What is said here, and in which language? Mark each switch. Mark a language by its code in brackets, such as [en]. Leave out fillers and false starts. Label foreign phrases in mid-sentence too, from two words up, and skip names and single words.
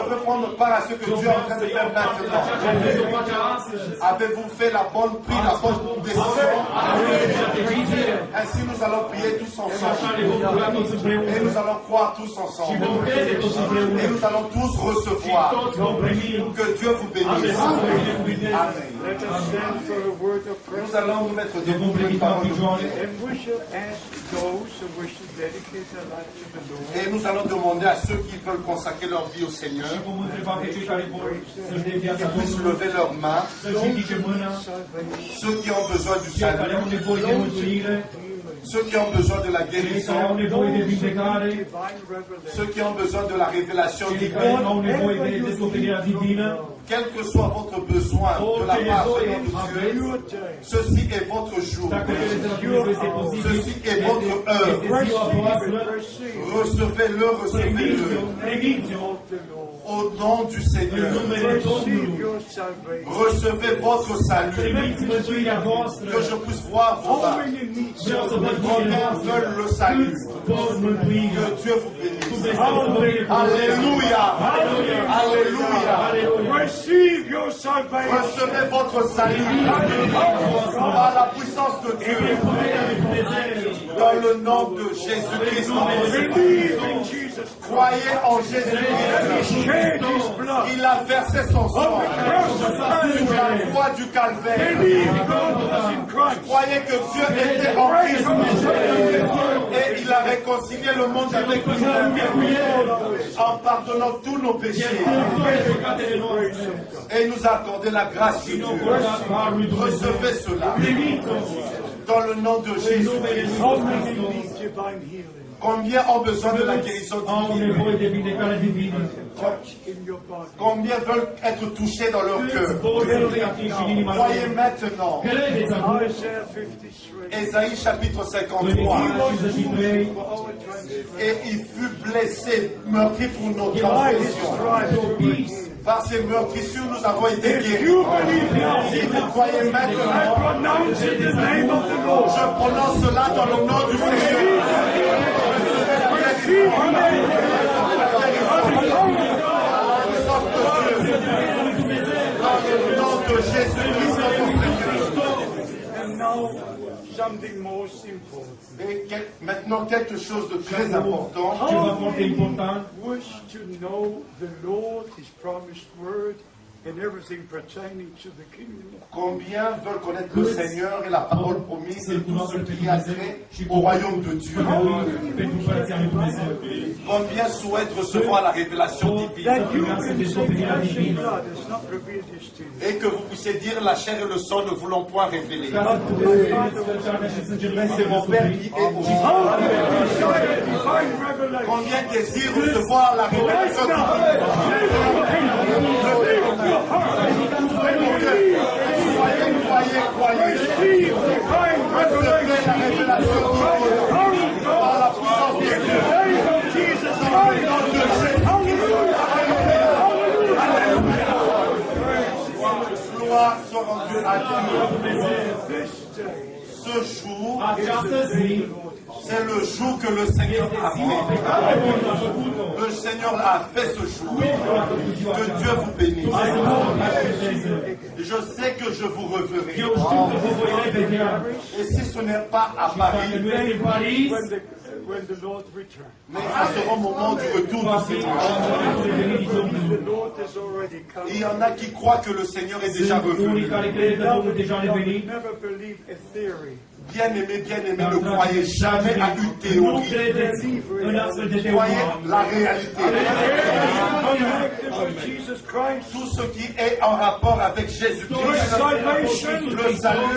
[fr] veux prendre part à ce que Dieu est en train de faire maintenant. Avez-vous fait la bonne prise, la bonne décision? Ainsi, nous allons prier tous ensemble. Et nous allons croire tous ensemble. Et nous allons tous recevoir. Que Dieu vous bénisse. Amen. [en] Let us stand for a word of prayer. [fr] Nous allons nous mettre debout pour une parole de prière. [en] And we shall ask those who wish to dedicate their life to the Lord. [fr] Et nous allons demander à ceux qui veulent consacrer leur vie au Seigneur [ro] Vom întreba pe cei care vor să-și dea viața [fr] qu'ils puissent [ro] Domnului, [fr] lever leurs mains. [ro] să-și ridice mâna, [en] Salvation. [fr] Ceux qui ont besoin du [ro] cei care au [fr] salut, [ro] nevoie de mântuire, [fr] ceux qui ont besoin de la [ro] cei care au [fr] guérison, [ro] nevoie de vindecare, [en] Divine revelation. [fr] ceux qui ont besoin de la révélation [ro] cei care [fr] divine, [ro] au nevoie de descoperirea divină, [fr] quel que soit votre besoin de la [ro] orice [fr] part [ro] nevoie [fr] de Dieu, [en] Your day. [fr] ceci est votre jour. [ro] dacă vedeți de la Dumnezeu este posibil, [fr] Ceci est votre heure. [ro] este ziua voastră, [en] Receive [fr] Recevez-le, recevez-le. [ro] primiți-o [en] of the Lord. [fr] Au nom du [ro] în [fr] Seigneur. [ro] numele [en] Receive [ro] Domnului. [en] your salvation. [fr] Recevez votre salut. [ro] Primiți mântuirea voastră. [fr] Que je puisse voir vos [en] How [fr] âmes. [en] many need [ro] Vreau să văd [fr] Combien veulent le salut. [ro] vor mântuire. [fr] Que Dieu vous bénisse. [ro] Dumnezeu să vă binecuvânteze. [fr] Alléluia. Alléluia. [en] receive your salvation. [fr] Recevez votre salut par la puissance de Dieu. Dans le nom de Jésus-Christ. [en] Believe in Jesus. [fr] Croyez en Jésus-Christ. [en] Shed his blood. [fr] Il a versé son sang [en] Cross of [fr] sur la [en] Calvary. [fr] croix du Calvaire. [en] Believe God was in Christ. [fr] Croyez que Dieu était en Christ et il a réconcilié le monde avec lui-même en pardonnant tous nos péchés et nous a accordé la grâce de Dieu. Recevez cela dans le nom de Jésus. [en] How many need divine healing? [fr] Combien ont besoin de la guérison [ro] Au [fr] divine? [ro] nevoie de vindecare divină. [en] Touch in your body. [fr] Combien veulent être touchés dans leur cœur? [ro] Vor să fie atinși în inima [fr] Croyez [ro] lor. [fr] maintenant. [ro] Credeți acum [en] Isaiah 53. [fr] Ésaïe chapitre [ro] în [fr] 53. [ro] Isaia 53, [en] For our transgression. [fr] Et il fut blessé, meurtri pour nos [en] By his [fr] transgressions. [en] stripes we were healed. [fr] Par ces meurtrissures, nous avons été [en] If [fr] guéris. [en] you believe now, [fr] Si vous croyez [en] I [fr] maintenant, [en] pronounce in the name of the Lord. [fr] je prononce cela dans le nom du Seigneur. [en] Receive healing. [fr] Dans le nom de Jésus-Christ, notre Seigneur. [en] And now, something most important. [fr] Et maintenant, quelque chose de très important. [ro] Ceva foarte important. [en] Wish to know the Lord, His promised word, and everything pertaining to the kingdom of God. [fr] Combien veulent connaître le Seigneur et la parole promise et tout ce qui a trait au royaume de Dieu? [ro] Pentru Împărăția lui Dumnezeu. [fr] Combien souhaitent recevoir la révélation divine? [en] That you can say flesh and blood has not revealed this to you. [fr] Et que vous puissiez dire la chair et le sang ne vous l'ont point révélé. [ro] Ca să puteți carnea și sângele [fr] Mais [ro] lui [fr] c'est mon Père qui est au ciel. [en] Divine revelation. [fr] Combien désirent recevoir la révélation divine? Croyez. [en] Receive divine revelation. [fr] La révélation divine par la puissance de Dieu. [en] Name of Jesus Christ. [fr] Gloire soit rendue à Dieu. [en] This day [fr] Ce jour, [ro] Această zi, [fr] c'est le jour que le Seigneur a fait. Le Seigneur a fait ce jour. Que Dieu vous bénisse. Je sais que je vous reverrai. [ro] eu știu că vă voi revedea. [fr] Et si ce n'est pas à [ro] Dacă [fr] Paris, [ro] nu este în Paris, [en] when the Lord returns. [fr] mais à ce moment du retour [ro] va [fr] du [ro] fi [fr] Seigneur. [ro] momentul venirii Domnului. [en] The Lord has already come. [fr] Il y en a qui croient que le Seigneur est déjà [ro] Sunt unii [fr] revenu. [ro] care cred că Domnul deja a revenit. [en] Never believe a theory. [fr] Bien-aimé, ne croyez jamais à une [ro] Nu [fr] théorie. [ro] credeți în astfel de [fr] Croyez [ro] teorie. [fr] la réalité. [en] Of Jesus Christ. [fr] Tout ce qui est en rapport avec Jésus-Christ, le salut,